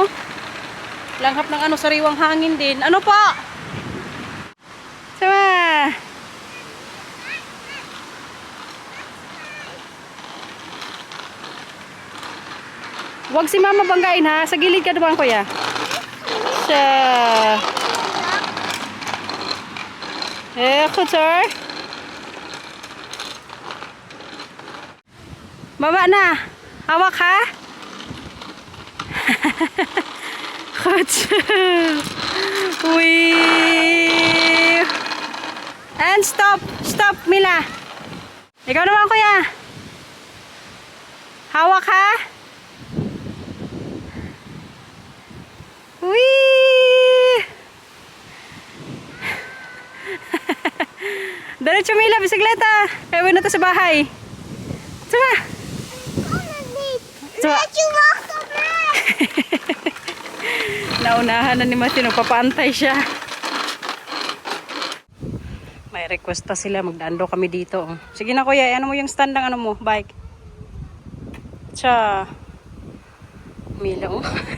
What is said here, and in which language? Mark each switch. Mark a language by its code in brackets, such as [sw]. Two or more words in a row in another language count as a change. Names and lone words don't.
[tl] Langhap ng sariwang hangin din. Ano pa? Sama. Huwag si mama banggain, ha? Sa gilid ka naman, kuya. Siya. [nl] Goed hoor. [tl] Baba na. Hawak ha. [nl] Goed zo. [en] Wee. And stop. Stop, [tl] Mila. Ikaw naman, kuya. Hawak ha. Wee. Diretso, Mila, bisikleta. Kaya na to sa bahay. Sama. [nl] Laat je wacht op mij. [tl] Naunahan na ni Matthew, nagpapaantay siya. May request pa sila, magdaan daw kami dito. Sige na, kuya, ano mo yung stand ng bike? Tsa. Mila, oh.